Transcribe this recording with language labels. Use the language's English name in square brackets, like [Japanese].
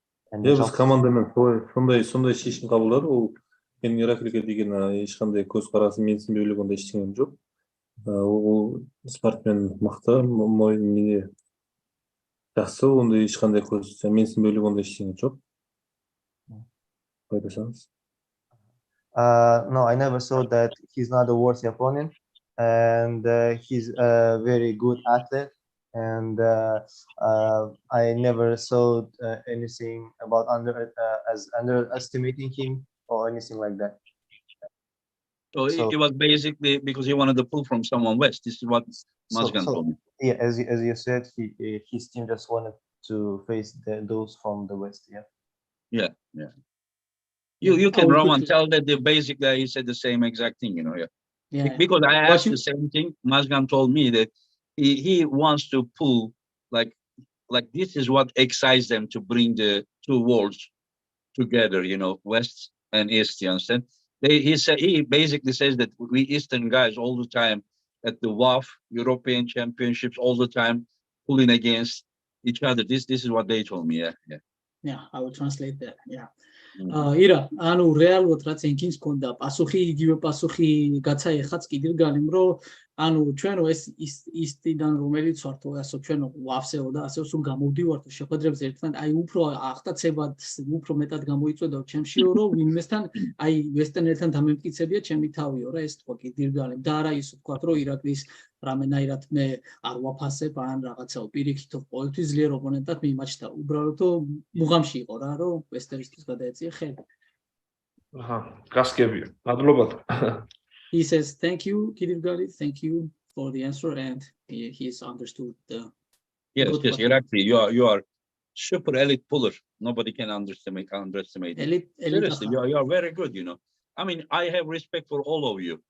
[Kazakh] Біз командамен сондай шешім қабылдады. Ол менің Ираклиге деген ешқандай көзқарасым, менсінбеулік ондай ештеңем жоқ. Ол спортмен мықты, мойны жақсы, ондай ешқандай менсінбеулік ондай ештеңе жоқ. Қойдасаңыз. [English] No, I never saw that he's not a worthy opponent, and he's a very good athlete, and I never saw anything about underestimating him or anything like that. So it was basically because he wanted to pull from someone West. This is what Mazgan told me. Yeah, as you said, his team just wanted to face those from the West. Yeah. You can Roman tell that basically he said the same exact thing, because I asked the same thing. Mazgan told me that he wants to pull like this is what excites them to bring the two worlds together, West and East, you understand? he basically says that we Eastern guys all the time at the WAF European Championships all the time pulling against each other. This is what they told me. Yeah, I will translate that. Yeah. Mhm. [Georgian] ირა, ანუ რეალურად რაც ენქინს ქონდა პასუხი, იგივე პასუხი გაცაიხაც კიდირგალიმ, რომ ანუ ჩვენო ეს ისტიდან რომელიც ვართო, ასო ჩვენო ვავსეო და ასე სულ გამოვდივართო შეხვედრებს ერთმანეთ, აი უფრო აღტაცებად, უფრო მეტად გამოიწვევდა ჩემშიო, რომ ვინმესთან აი ვესტერნელთან დამემტკიცებია ჩემი თავიო რა, ეს თქვა კიდირგალიმ და არა ისო თქვა, რომ ირაკლის რამენაირად მე არ ვაფასებ ან რაღაცაო პირიქით ყოველთვის ძლიერ ოპონენტად მიმაჩნდა. უბრალოდ მუღამში იყო რა, რომ ვესტერნისთვის გადაეწია ხელი. აჰა, გასკებია. მადლობათ. [English] He says, thank you, Kidirgali, thank you for the answer, and he's understood the. Yes, good yes, what- you're actually you are super elite puller. Nobody can underestimate you. Elite Seriously, aha. you are very good, I mean, I have respect for all of you.